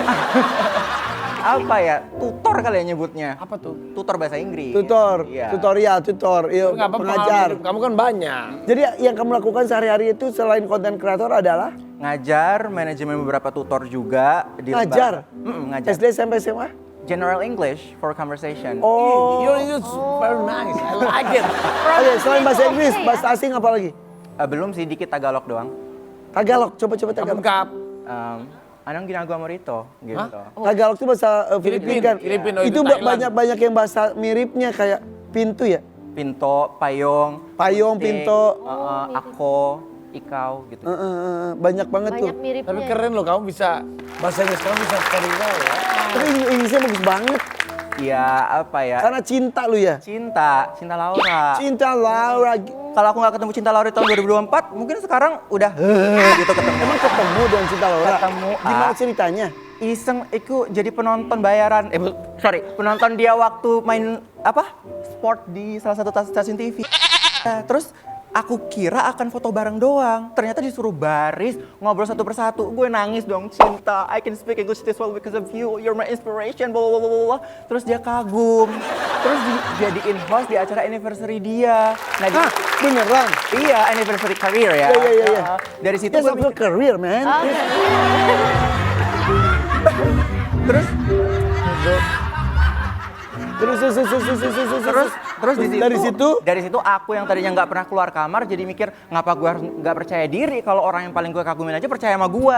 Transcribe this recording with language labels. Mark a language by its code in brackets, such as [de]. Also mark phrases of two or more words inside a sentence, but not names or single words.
[id] Apa ya? Tutor kali ya nyebutnya. Apa tuh? Tutor bahasa Inggris. Tutor, Iya. tutor, iya, Nggak apa pengajar. Kamu kan banyak. Jadi yang kamu lakukan sehari-hari itu selain konten kreator adalah? Ngajar, manajemen beberapa tutor juga. Di Ngajar? ngajar. SD, SMP, SMA? [en] General English for conversation. [id] Oh, [en] You're very nice. I like it. [id] oke, selain bahasa Inggris, bahasa asing apa lagi? Belum sih, dikit Tagalog doang. Tagalog, coba Tagalog. Lengkap. [tl] Anong ginagawa mo rito? [id] Gitu. Tagalog tuh bahasa Filipin kan. Filipin, oh, itu itu Thailand. banyak yang bahasa miripnya kayak pintu ya. [tl] Pinto, payong. Payong, gunting, pinto. Ako, ikaw, [id] gitu. Banyak banget tuh. Banyak miripnya. Tapi keren loh, kamu bisa bahasa Inggris kamu bisa [en] very well [id] ya. Tapi Inggrisnya bagus banget. Iya, apa ya? Karena cinta lu ya. Cinta Laura. Cinta Laura. Kalau aku nggak ketemu Cinta Laura di tahun 2024, mungkin sekarang udah gitu ketemu. Emang ketemu dengan Cinta Laura? Ketemu, Gimana ceritanya? Iseng, aku jadi penonton bayaran. Penonton dia waktu main sport di salah satu stasiun TV. Terus aku kira akan foto bareng doang. Ternyata disuruh baris, ngobrol satu persatu. Gue nangis dong, Cinta. [en] I can speak English this well because of you. You're my inspiration. Blah, blah, blah, blah. [id] Terus dia kagum. Terus dijadiin host di acara anniversary dia. Nah, Beneran? iya, [en] anniversary career [id] ya. Iya. Dari situ [en] That's [id] gue [en] a career, man. [id] terus dari situ aku yang tadinya nggak pernah keluar kamar jadi mikir ngapa gue harus nggak percaya diri kalau orang yang paling gue kagumin aja percaya sama gue.